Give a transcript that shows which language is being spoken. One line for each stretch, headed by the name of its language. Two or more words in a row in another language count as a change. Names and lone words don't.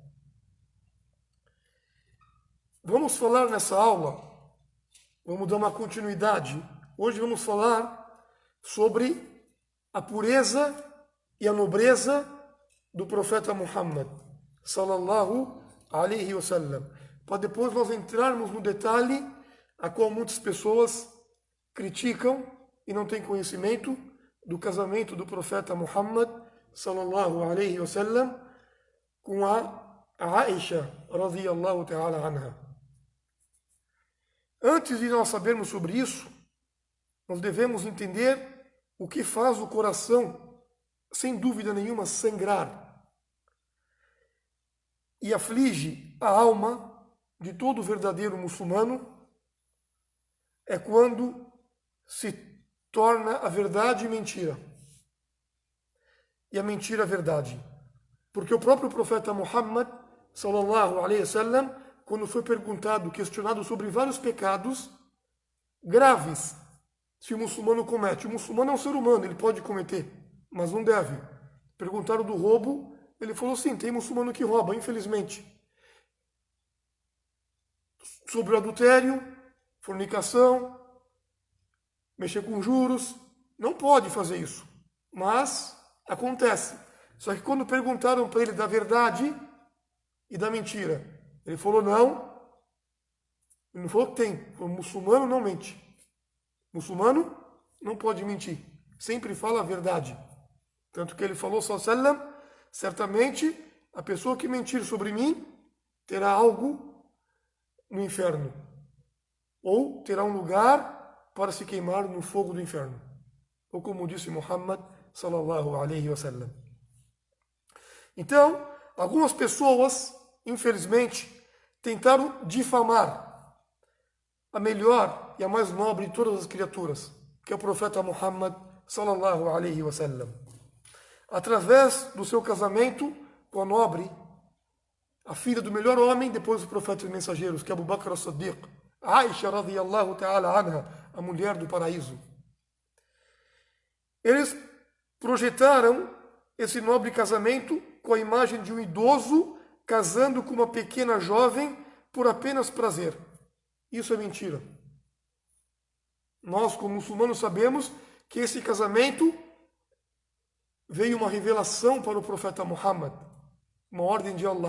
Portuguese: Vamos falar nessa aula, vamos dar uma continuidade. Hoje vamos falar sobre a pureza e a nobreza do profeta Muhammad,
Arabic: صلى الله عليه وسلم,
Portuguese: para depois nós entrarmos no detalhe a qual muitas pessoas criticam e não têm conhecimento do casamento do profeta Muhammad,
Arabic: صلى الله عليه وسلم,
Portuguese: com a Aisha,
Arabic: رضي الله تعالى عنها.
Portuguese: Antes de nós sabermos sobre isso, nós devemos entender o que faz o coração, sem dúvida nenhuma, sangrar e aflige a alma de todo verdadeiro muçulmano, é quando se torna a verdade mentira e a mentira verdade. Porque o próprio profeta Muhammad,
Arabic: صلى الله عليه وسلم,
Portuguese: quando foi perguntado, questionado sobre vários pecados graves se o muçulmano comete. O muçulmano é um ser humano, ele pode cometer, mas não deve. Perguntaram do roubo, ele falou sim, tem muçulmano que rouba, infelizmente. Sobre o adultério, fornicação, mexer com juros, não pode fazer isso, mas acontece. Só que quando perguntaram para ele da verdade e da mentira, ele falou não. Ele não falou que tem, falou, muçulmano não mente. Muçulmano não pode mentir, sempre fala a verdade. Tanto que ele falou,
Arabic: صلى الله عليه وسلم,
Portuguese: certamente a pessoa que mentir sobre mim terá algo no inferno, ou terá um lugar para se queimar no fogo do inferno, ou como disse Muhammad
Arabic: صلى الله عليه وسلم.
Portuguese: Então, algumas pessoas, infelizmente, tentaram difamar a melhor e a mais nobre de todas as criaturas, que é o profeta Muhammad
Arabic: صلى الله عليه وسلم,
Portuguese: através do seu casamento com a nobre, a filha do melhor homem depois dos profetas e mensageiros, que é Abu Bakr as-Siddiq, Aisha
Arabic: رضي الله تعالى عنها,
Portuguese: a mulher do paraíso. Eles projetaram esse nobre casamento com a imagem de um idoso casando com uma pequena jovem por apenas prazer. Isso é mentira. Nós, como muçulmanos, sabemos que esse casamento veio uma revelação para o profeta Muhammad, uma ordem de Allah.